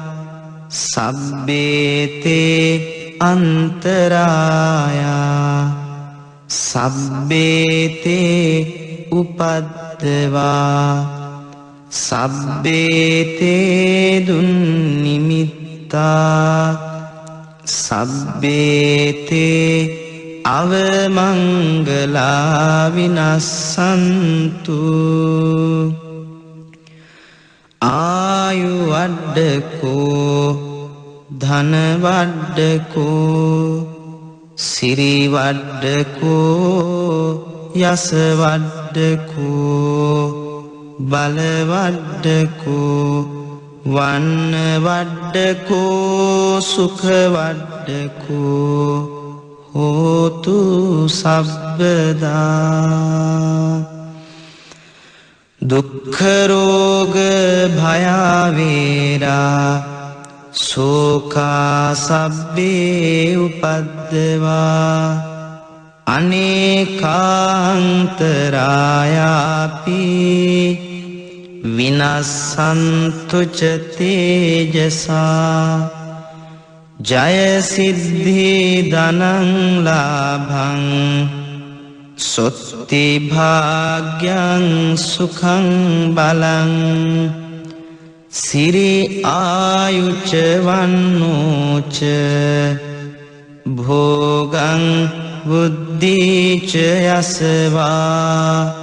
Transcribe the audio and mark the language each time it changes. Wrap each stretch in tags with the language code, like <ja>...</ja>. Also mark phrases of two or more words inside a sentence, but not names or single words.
<pi>සබ්බේතේ අන්තරායා සබ්බේතේ උපද්දවා සබ්බේතේ දුන්නිමිත්තා සබ්බේතේ අවමංගලා විනස්සන්තු ආයු වඩ්ඩකෝ ධන වඩ්ඩකෝ සිරි වඩ්ඩකෝ යස වඩ්ඩකෝ බල වඩ්ඩකෝ වන්න වඩ්ඩකෝ සුඛ වඩ්ඩකෝ හෝතු සබ්බදා දුක්ඛ රෝග භයාවේරා ශෝකා සබ්බේ උපද්දවා අනේකාන්තරායාපි විනස්සන්තු ච තේජසා ජය සිද්ධි ධනං ලාභං සොත්ති භාග්‍යං සුඛං බලං සිරි ආයුච වන්නෝච භෝගං බුද්ධිච යසවා</pi>